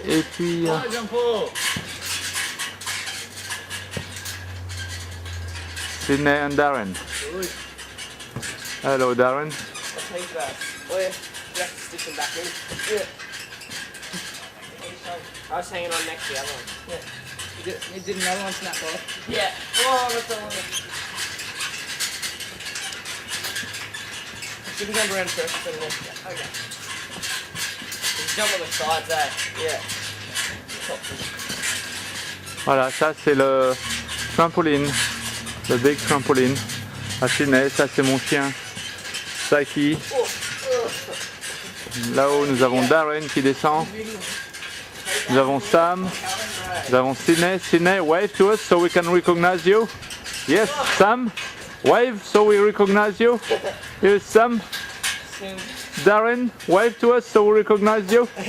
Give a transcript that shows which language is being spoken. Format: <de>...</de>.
<fr>Et puis Sydney and Darren.</fr> <en>Hello, Darren. I'll take that. Oh yeah. You have to stick them back in. Yeah. I was hanging on next to the other one. Yeah. You did another one snap off. Yeah. Oh, that's the one. Should we jump around first for the next one? Okay. Just jump on the sides, eh? Yeah. Top.</en> <fr>Voilà, ça c'est le trampoline, le big trampoline à Sydney. Ça c'est mon chien Saki. Là-haut nous avons Darren qui descend. Nous avons Sam. Nous avons Sydney.</fr> <en>Sydney, wave to us so we can recognize you. Yes, Sam. Wave so we recognize you. Here's Sam. Darren, wave to us so we recognize you.</en>